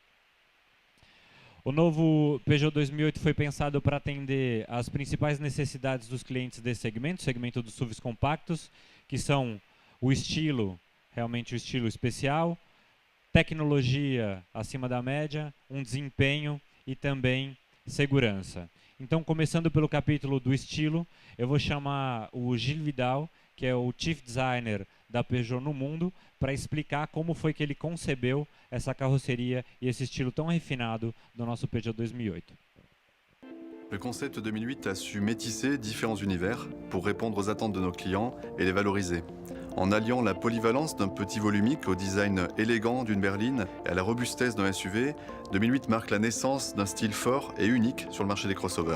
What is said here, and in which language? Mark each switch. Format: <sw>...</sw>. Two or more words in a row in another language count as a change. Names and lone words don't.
<pt>O novo Peugeot 2008 foi pensado para atender às principais necessidades dos clientes desse segmento, o segmento dos SUVs compactos, que são o estilo, realmente o estilo especial, tecnologia acima da média, um desempenho e também segurança. Então, começando pelo capítulo do estilo, eu vou chamar o Gilles Vidal, que é o</pt> <en>Chief Designer</en> <pt>da Peugeot no mundo, para explicar como foi que ele concebeu essa carroceria et esse estilo tão refinado do nosso Peugeot 2008.</pt> <fr>Le concept 2008 a su métisser différents univers pour répondre aux attentes de nos clients et les valoriser. En alliant la polyvalence d'un petit volumique au design élégant d'une berline et à la robustesse d'un SUV, 2008 marque la naissance d'un style fort et unique sur le marché des crossovers.</fr>